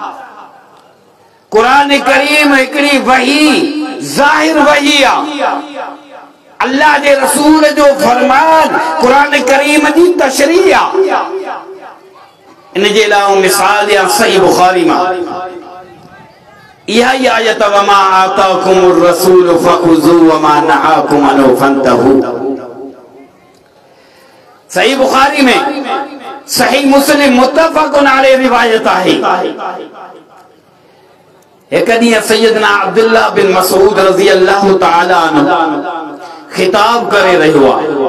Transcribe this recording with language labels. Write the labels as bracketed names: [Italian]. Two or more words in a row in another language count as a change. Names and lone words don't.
[Sindhi] कुरान करीम हिकिड़ी वही ज़ाहिर वही आहे, अल्लाह जे रसूल जो फरमान कुरान करीम जी तशरीह आहे। इन जे अलावा मिसाल या सही बुखारी मां इहा ई आयत [Arabic] وما آتاكم الرسول فخذوه وما نهاكم عنه فانتهوا. [Sindhi] सही बुखारी में, सही मुस्लिम [Arabic] متفق عليه [Sindhi] रिवायत आहे। एक ॾींहुं सैयदना अब्दुल्लाह बिन मसऊद [Arabic] رضي الله تعالى عنه [Sindhi] खिताब करे रहियो आहे।